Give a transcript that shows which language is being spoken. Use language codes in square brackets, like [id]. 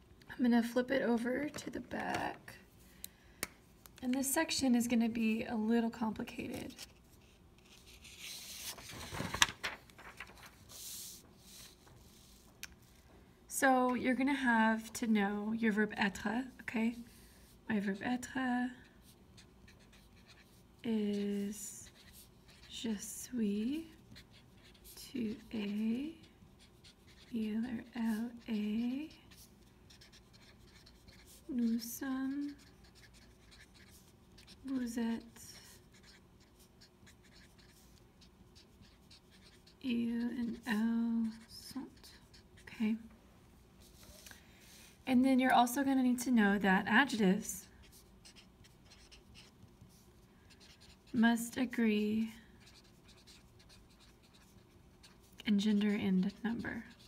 [en] I'm gonna flip it over to the back. And this section is gonna be a little complicated. So you're gonna have to know your verb être, okay? My verb être is [fr] je suis, tu es, il or elle est, nous sommes, vous êtes, il and elle sont, okay? [en] And then you're also going to need to know that adjectives must agree in gender and number.